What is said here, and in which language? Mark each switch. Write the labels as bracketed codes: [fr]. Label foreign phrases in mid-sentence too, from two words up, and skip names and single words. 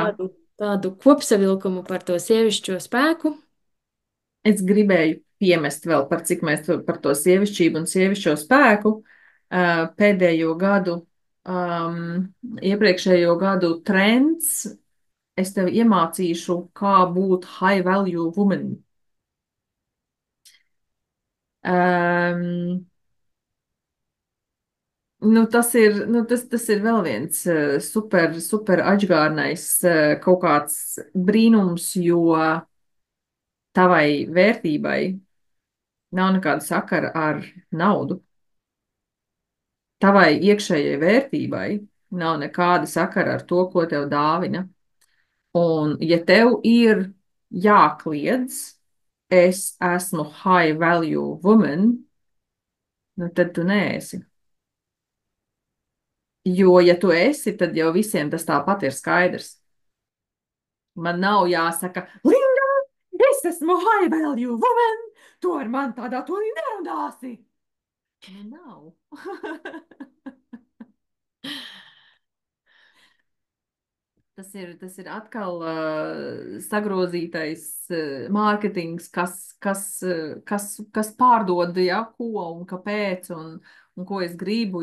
[lv] kādu tādu kopsavilkumu par to sievišķo spēku. Es gribēju piemest vēl par cik mēs par to sievišķību un sievišķo spēku pēdējo gadu, iepriekšējo gadu trends. Es tev iemācīšu, kā būt [en] high value woman. [lv] Um, nu, tas ir vēl viens super atžgārnais kaut kāds brīnums, jo tavai vērtībai nav nekāda sakara ar naudu. Tavai iekšējai vērtībai nav nekāda sakara ar to, ko tev dāvina. Un, ja tev ir jākliedz, es esmu [en] high value woman, [lv] nu tad tu neesi. Jo, ja tu esi, tad jau visiem tas tāpat ir skaidrs. Man nav jāsaka, Linda, es esmu [en] high value woman, [lv] tu ar mani tādā to nerunāsi. Nu, nav. Tas ir atkal sagrozītais mārketings, kas pārdod, ja, ko un kāpēc un ko es gribu.